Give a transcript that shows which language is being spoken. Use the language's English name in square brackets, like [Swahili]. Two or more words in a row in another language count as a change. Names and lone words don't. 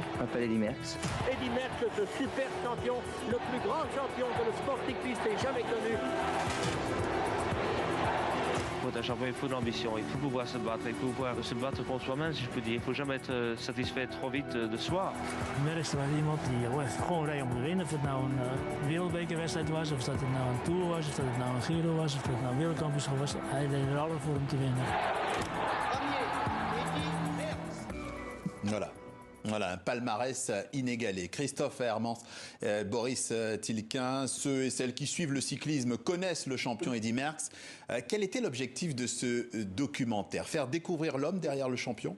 [French] Je m'appelle Eddy Merckx. Eddy Merckx, ce super champion, le plus grand champion que le sport cycliste ait jamais connu. Pour être un champion, il faut de l'ambition, il faut pouvoir se battre, il faut pouvoir se battre contre soi-même, si je peux dire. Il ne faut jamais être satisfait trop vite de soi. [Dutch] Merckx was iemand die gewoon reed om te winnen. Of het nou een wereldbekerwedstrijd was, of dat het nou een Tour was, of dat het nou een Giro was, of dat het nou een wereldkampioenschap was. Hij deed er alles voor om te winnen. [French] Voilà, un palmarès inégalé. Christophe Hermans, Boris Tilquin, ceux et celles qui suivent le cyclisme connaissent le champion Eddy Merckx. Quel était l'objectif de ce documentaire? Faire découvrir l'homme derrière le champion?